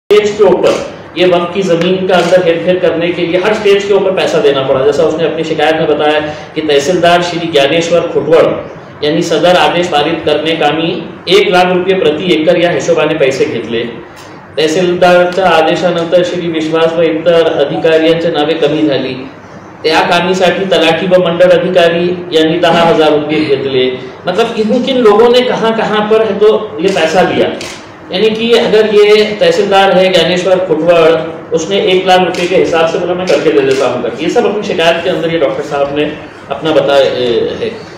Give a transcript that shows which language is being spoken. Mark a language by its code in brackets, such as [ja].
[hi] के ऊपर ये वक्त की जमीन का अंदर हेरफेर करने के लिए हर स्टेज के ऊपर पैसा देना पड़ा। जैसा उसने अपनी शिकायत में बताया कि [mr] तहसीलदार श्री ज्ञानेश्वर खुटवड़ यांनी सदर आदेश पारित करणे कामी 1 लाख रुपये प्रति एकर या हिशोबाने पैसे घेतले। तहसीलदारच्या आदेशानंतर श्री विश्वास व इतर अधिकाऱ्यांची नावे कमी झाली। त्या कामीसाठी तलाठी व मंडल अधिकारी यांनी 10,000 रुपये घेतले। [hi] मतलब किन लोगों ने कहाँ कहाँ पर है तो ये पैसा लिया। यानी कि अगर ये तहसीलदार है ज्ञानेश्वर खुटवड़, उसने 1 लाख रुपए के हिसाब से बोला मैं करके दे देता हूँ करके, ये सब अपनी शिकायत के अंदर ये डॉक्टर साहब ने अपना बताया है।